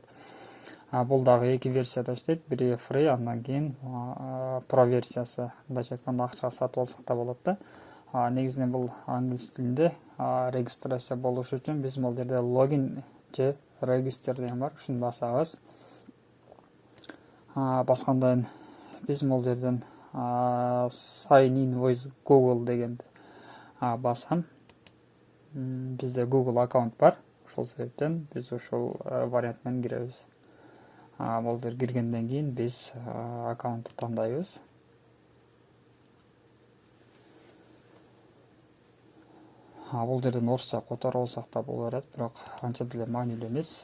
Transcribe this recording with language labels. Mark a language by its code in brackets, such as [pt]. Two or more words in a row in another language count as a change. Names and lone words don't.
[ky] Бул дагы эки версияда иштейт. Бири free, андан кийин pro версиясы, мындайча айтканда акчага сатып алсак да болот да. Негизинен бул англис тилинде. Регистрация болуш үчүн биз бул жерде логин же регистр деген бар. Ушуну басабыз. Баскандан биз бул жерден [en] sign in with Google [ky] дегенди басам. Бизде Google аккаунт бар. Ушул себептен биз ушул вариант менен киребиз. Бул жерге киргенден кийин биз аккаунтты тандайбыз. Бул жерден орусча которуп алсак да боло берет, бирок анча деле маанилүү эмес.